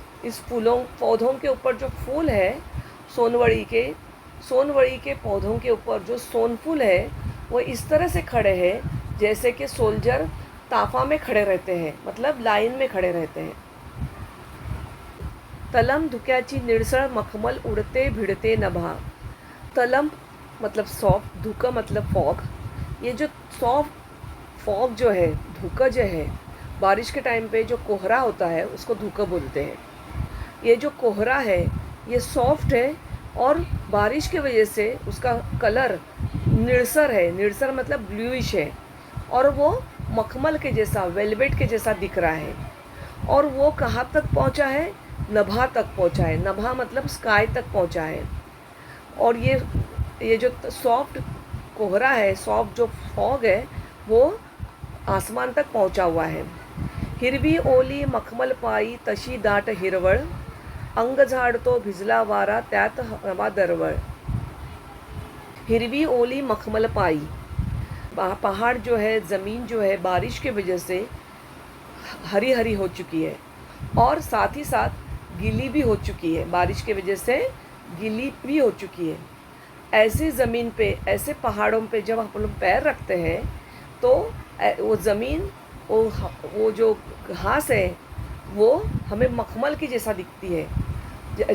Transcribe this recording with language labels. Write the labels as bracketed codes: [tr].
[hi] इस पौधों के ऊपर जो फूल है, सोनवड़ी के पौधों के ऊपर जो सोनफूल है, वो इस तरह से खड़े हैं जैसे कि सोल्जर ताफा में खड़े रहते हैं, मतलब लाइन में खड़े रहते हैं। [mr] तलम धुक्याची निळसळ मखमल उडते भिडते नभा। [hi] तलम मतलब सॉफ्ट, धुका मतलब फॉग। ये जो सॉफ्ट फॉग जो है, धुका जो है, बारिश के टाइम पे जो कोहरा होता है उसको धुका बोलते हैं। ये जो कोहरा है ये सॉफ्ट है और बारिश की वजह से उसका कलर निळसर है। निळसर मतलब ब्लूइश है और वो मखमल के जैसा, वेलवेट के जैसा दिख रहा है। और वो कहाँ तक पहुँचा है? नभा तक पहुँचा है। नभा मतलब स्काई तक पहुँचा है। और ये जो सॉफ्ट कोहरा है, सॉफ्ट जो फॉग है, वो आसमान तक पहुँचा हुआ है। [mr] हिरवी ओली मखमल पाई तशी दाट हिरवळ, अंग झाडतो भिजला वारा त्यात हवा दरवळ। हिरवी ओली मखमल पाई, [hi] पहाड़ जो है, ज़मीन जो है, बारिश की वजह से हरी हरी हो चुकी है और साथ ही साथ गीली भी हो चुकी है। बारिश की वजह से गीली भी हो चुकी है। ऐसी ज़मीन पे, ऐसे पहाड़ों पे जब हम लोग पैर रखते हैं तो वो ज़मीन, वो जो घास है वो हमें मखमल की जैसा दिखती है।